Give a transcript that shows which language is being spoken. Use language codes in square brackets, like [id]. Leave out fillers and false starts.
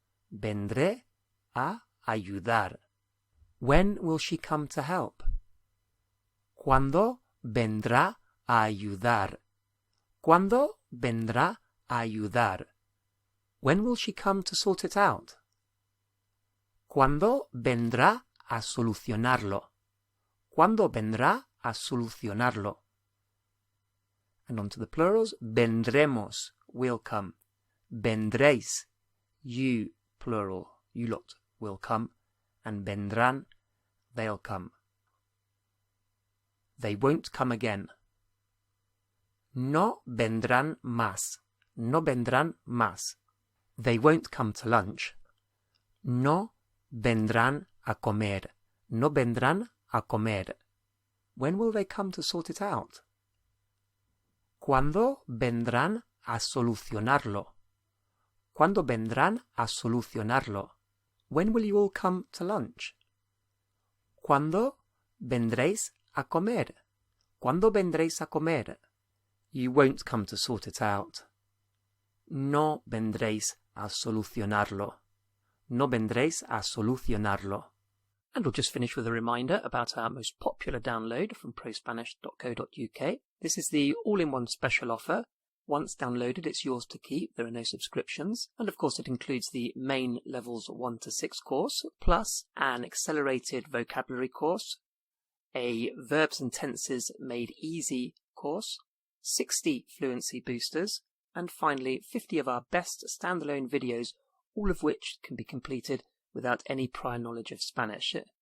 [es] Vendré a ayudar. [en] When will she come to help? [es] ¿Cuándo vendrá a ayudar? ¿Cuándo vendrá a ayudar? [en] When will she come to sort it out? [es] ¿Cuándo vendrá a solucionarlo? ¿Cuándo vendrá a solucionarlo? [en] And on to the plurals. Vendremos, will come. Vendréis, you, plural, you lot, will come. And vendrán, they'll come. They won't come again. [es] No vendrán más. No vendrán más. [en] They won't come to lunch. [es] No vendrán a comer. No vendrán a comer. [en] When will they come to sort it out? [es] ¿Cuándo vendrán a solucionarlo? ¿Cuándo vendrán a solucionarlo? [en] When will you all come to lunch? [es] ¿Cuándo vendréis a comer? ¿Cuándo vendréis a comer? [en] You won't come to sort it out. [es] No vendréis a solucionarlo. No vendréis a solucionarlo. [en] And we'll just finish with a reminder about our most popular download from ProSpanish.co.uk. This is the all-in-one special offer. Once downloaded, it's yours to keep. There are no subscriptions. And of course, it includes the main levels 1 to 6 course, plus an accelerated vocabulary course, a verbs and tenses made easy course, 60 fluency boosters, and finally 50 of our best standalone videos, all of which can be completed without any prior knowledge of Spanish.